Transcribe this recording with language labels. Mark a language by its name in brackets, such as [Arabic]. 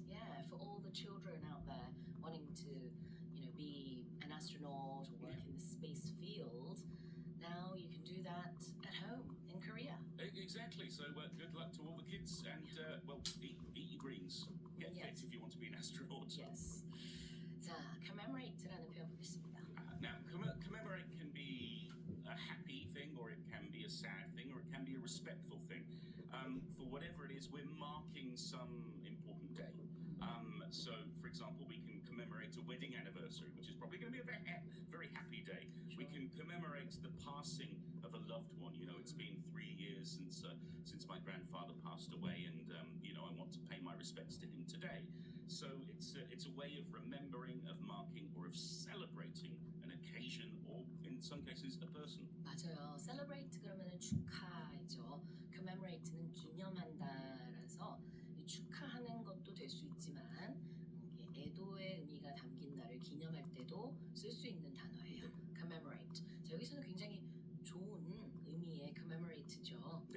[English] Yeah, for all the children out there wanting to, be an astronaut or work in the space field, now you can do that at home in Korea. Exactly. So good luck to all the kids, and well, eat your greens. Get Yes. fit if you want to be an astronaut. Yes. [Korean] 자, commemorate 라는 표현 보겠습니다. [English] Now, commemorate can be a happy thing, or it can be a sad thing, or it can be a respectful thing. For whatever it is, we're marking some important day. So, for example, we can commemorate a wedding anniversary, which is probably going to be a very happy day. We can commemorate the passing of a loved one. It's been 3 years since my grandfather passed away, and I want to pay my respects to him today. So it's a way of remembering, of marking, or of celebrating an occasion, or in some cases, a person. [Korean] 맞아요. celebrate 그러면은 축하이죠. commemorate는 기념한다라서 이 축하하는 것도 될 수 있지만 이게 애도의 의미가 담긴 날을 기념할 때도 쓸 수 있는 단어예요. commemorate. 자, 여기서는 굉장히 좋은 의미의 commemorate죠.